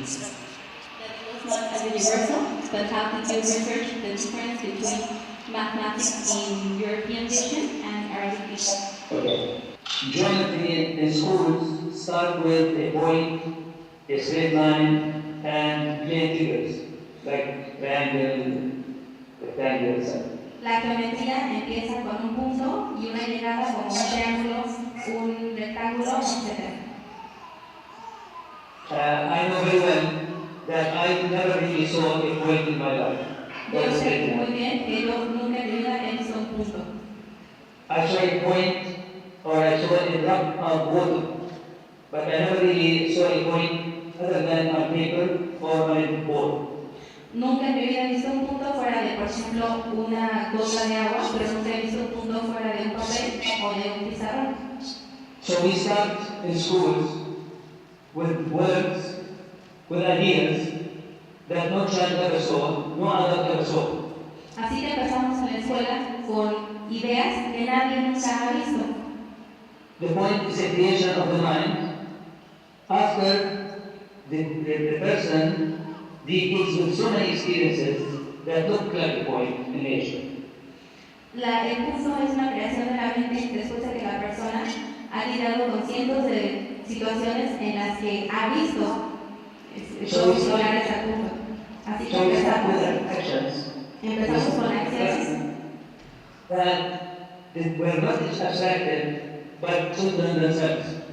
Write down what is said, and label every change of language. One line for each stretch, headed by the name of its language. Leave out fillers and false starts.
English: That was not as universal, but how did you research the difference between mathematics in European vision and Arabic vision? Okay. Geometry in schools start with a point, a straight line, and plane figures like triangle, rectangle, etc.
Spanish: La geometría empieza con un punto y una llegada como un triángulo, un rectángulo, etc.
English: I know very well that I never really saw a point in my life.
Spanish: Yo sé muy bien que yo nunca en mi vida he visto un punto.
English: I saw a point or I saw a drop of water, but I never really saw a point other than on paper or on a board.
Spanish: Nunca en mi vida he visto un punto fuera de, por ejemplo, una gota de agua, pero nunca he visto un punto fuera de un papel o de un pizarrón.
English: So we start in schools with words, with ideas that no child ever saw, no adult ever saw.
Spanish: Así que empezamos en la escuela con ideas que nadie nunca ha visto.
English: The point is a creation of the mind after the person deals with so many experiences that look like a point in nature.
Spanish: El punto es una creación de la mente después de que la persona ha lidiado con cientos de situaciones en las que ha visto solares al punto. Así que
English: So we start with
Spanish: empezamos
English: actions
Spanish: con acciones
English: that were not abstracted by children themselves.